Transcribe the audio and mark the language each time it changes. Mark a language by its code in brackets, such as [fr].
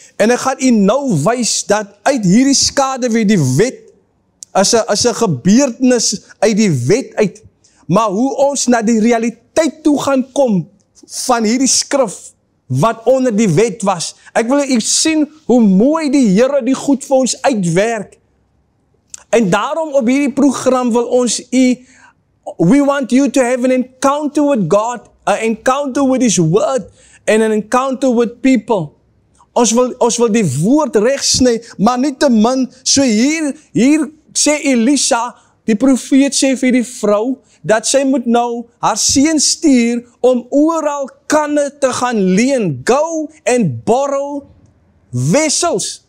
[af] En ek gaan u nou wys dat uit hierdie skaduwee die wet is 'n gebeurtenis uit die wet uit. Maar hoe ons na die realiteit toe gaan kom van hierdie skrif wat onder die wet was. Ek wil u sien hoe mooi die Here die goed vir ons uitwerk. En daarom op hierdie program wil ons [en] we want you to have an encounter with God, an encounter with His Word, and an encounter with people. [af] Ons wil die woord regsny, maar nie te min. So hier sê Elisa, die profeet sê vir die vrou, dat sy moet nou haar seun stuur om oral kanne te gaan leen. [en] Go and borrow vessels.